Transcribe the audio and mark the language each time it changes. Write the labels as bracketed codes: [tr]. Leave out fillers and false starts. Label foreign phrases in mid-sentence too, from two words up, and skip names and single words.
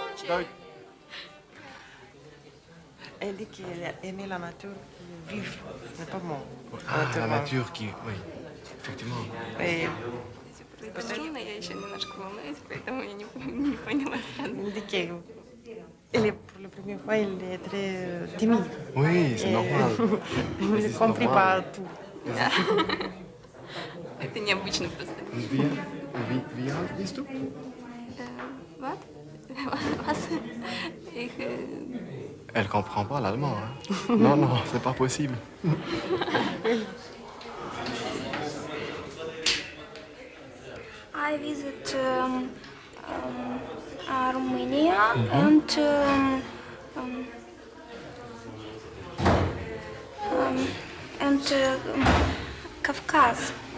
[fr] Elle dit qu'elle aimait la nature vivre, mais pas moi. La nature qui... Oui, effectivement. Et [ru] Трудно, я еще немножко волнуюсь, поэтому я не поняла сразу. [fr] elle dit que pour la première fois, elle est très timide. Oui, c'est normal. Elle ne comprend pas tout. [ru] Это необычно просто. [de] Wie alt bist du? Вот. Was? Ich, [fr] Elle comprend pas l'allemand. Hein? Non, non, c'est pas possible. [en] I visit Romania and Kavkaz,